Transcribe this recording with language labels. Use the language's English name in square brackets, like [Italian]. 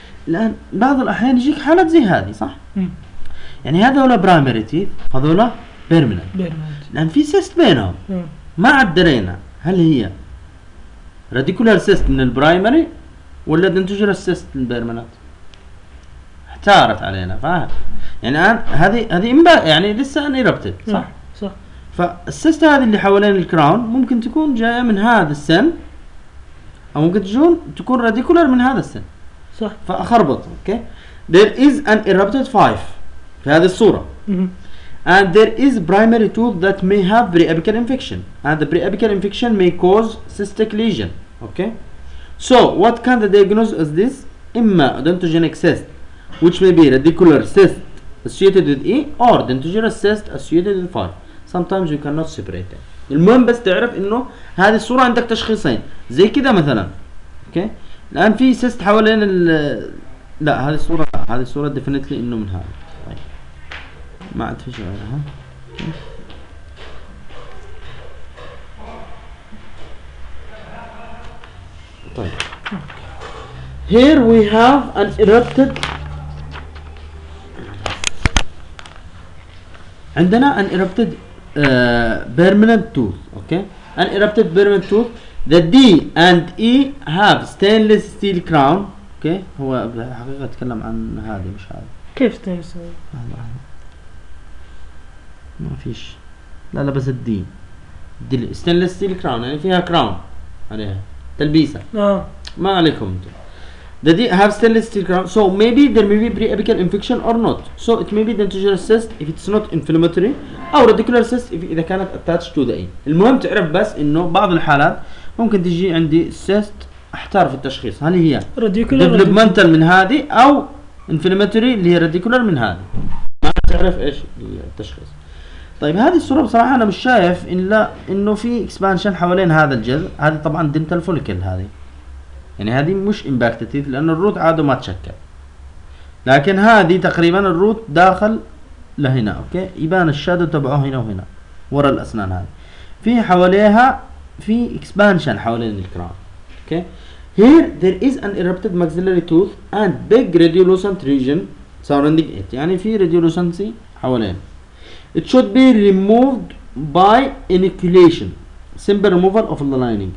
[Arabic] الان بعض الاحيان يجيك حالات زي هذه صح؟ يعني هذول برايمري تيث هذول بيرمننت لان في سيست بينهم ما عاد درينا هل هي راديكولار سيست من البرايمري ولا دنتجر سيست من البيرمننت احتارت علينا فاهم؟ يعني الان هذه يعني لسه ان ايربتد صح؟ فالسيست هذه اللي حوالين الكراون ممكن تكون جايه من هذا السن او ممكن تكون راديكولر من هذا السن صح [English] فاخربط okay there is an erupted five [Arabic] في هذه الصوره [English] and there is primary tooth that may have preapical infection and the preapical infection may cause cystic lesion okay so what kind of diagnosis is this اما odontogenic cyst which may be radicular cyst associated with E or dentigerous cyst associated with 5 sometimes you cannot separate it. [Arabic] المهم بس تعرف انه هذه الصوره عندك تشخيصين زي كذا مثلا اوكي الان في سيست حوالين ال لا هذه الصوره ديفينتلي انه من هذا طيب ما عاد في شيء غيرها [English] Here we have an erupted. عندنا an erupted permanent tooth. Okay, an erupted permanent tooth. The D and E have stainless steel crown. [Arabic] Okay, هو بالحقيقة تكلم عن هذه مش هذا. كيف تنسوي؟ ما فيش. لا بس الدي. دي stainless steel crown يعني فيها crown عليها تلبيسة. ما عليكم انتم. [English] The D have stainless steel crown. So maybe there may be pre-apical infection or not. So it may be dentigerous cyst if it's not inflammatory or radicular cyst if [Arabic] إذا كانت [English] attached to the A. [Arabic] المهم تعرف بس إنه بعض الحالات ممكن تجي عندي سيست احتار في التشخيص هل هي ديفلوبمنتال من هذه او انفلاماتوري اللي هي راديكولار من هذه ما تعرف ايش التشخيص. طيب هذه الصوره بصراحه انا مش شايف الا انه في اكسبانشن حوالين هذا الجذع. هذه طبعا دنتال فوليكل هذه يعني هذه مش امباكتيف لانه الروت عاده ما تشكل لكن هذه تقريبا الروت داخل لهنا اوكي يبان الشادو تبعه هنا وهنا ورا الاسنان هذه في حواليها في expansion حوالين الكراون. [English] Okay. Here there is an erupted maxillary tooth and big radiolucent region surrounding it. [Arabic] يعني في radiolucency حوالين. [English] It should be removed by inoculation. Simple removal of the lining.